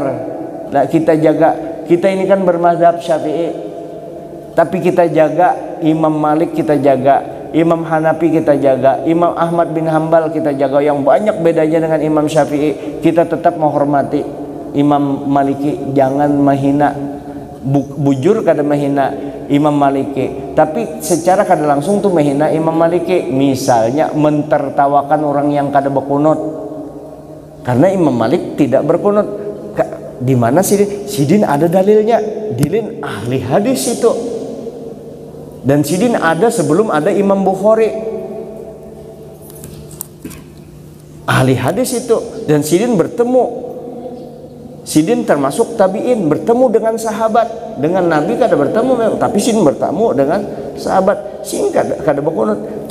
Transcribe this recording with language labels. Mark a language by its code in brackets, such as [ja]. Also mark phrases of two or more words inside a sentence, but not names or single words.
[id] Nah, kita ini kan bermazhab Syafi'i, tapi kita jaga Imam Malik, kita jaga Imam Hanafi, kita jaga Imam Ahmad bin Hambal, kita jaga, yang banyak bedanya dengan Imam Syafi'i. Kita tetap menghormati Imam Maliki, [bjn] jangan menghina, bujur kada menghina Imam Maliki, tapi secara kada langsung tuh menghina Imam Maliki. Misalnya mentertawakan orang yang kada berkunut, karena Imam Malik tidak berkunut. Di mana Sidin ada dalilnya, Sidin ahli hadis itu, dan Sidin ada sebelum ada Imam Bukhari, ahli hadis itu. Dan Sidin termasuk tabiin, bertemu dengan sahabat, dengan Nabi kada bertemu, tapi Sidin bertemu dengan sahabat. Sidin kada berkunut.